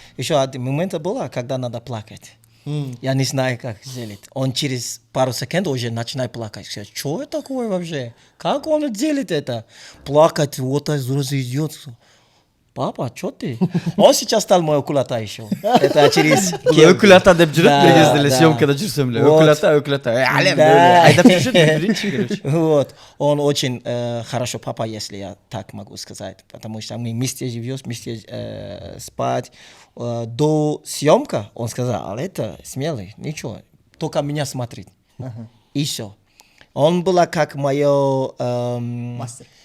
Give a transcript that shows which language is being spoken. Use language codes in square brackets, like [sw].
[ru] Еще один момент было, когда надо плакать. Я не знаю, как сделать. Он через пару секунд уже начинает плакать. Что это такое вообще? Как он делает это? Плакать, вот сразу идет. Папа, что ты? Он сейчас стал мой окулата еще. Это через... [ky] Окулата деп жүрөт бир кезде эле съемкада жүрсөм эле. Окулата. Алем айдап жүрүшөт биринчи, короче. [ru] Вот. Он очень хорошо папа, если я так могу сказать. Потому что мы вместе живем, вместе спать. До съемка он сказал, это смелый, ничего, только меня смотреть. И все. Он был как мое... Мастер.